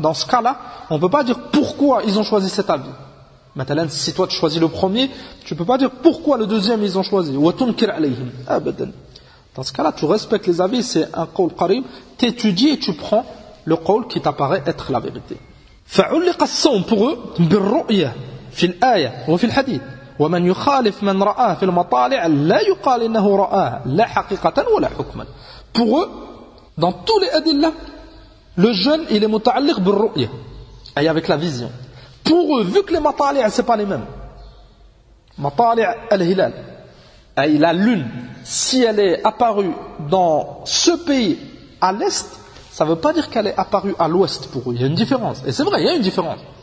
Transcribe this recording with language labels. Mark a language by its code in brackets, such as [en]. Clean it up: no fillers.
[fr] Dans ce cas-là, on ne peut pas dire pourquoi ils ont choisi cet avis. Maintenant, si toi tu choisis le premier, tu ne peux pas dire pourquoi le deuxième ils ont choisi. [ar] Wa tunkir alayhim. Abadan. [fr] Dans ce cas-là, tu respectes les avis, c'est un [ar] qawl qarib. [fr] Tu étudies et tu prends le qawl qui t'apparaît être la vérité. [ar] Fa'ulliqa as-sawm [fr] pour eux, [ar] bil-ru'ya, fi al-aya wa fi al-hadith. ومن يخالف من رآه في المطالع لا يقال إنه رآه لا حقيقة ولا حكما. [fr] Pour eux, dans tous les adillah, le jeûne il est [ar] متعلق بالرؤية, [fr] et avec la vision. Pour eux, vu que les مطالع c'est pas les mêmes, [ar] مطالع الهلال, [fr] et la lune, si elle est apparue dans ce pays à l'est, ça veut pas dire qu'elle est apparue à l'ouest pour eux. Il y a une différence, et c'est vrai, il y a une différence.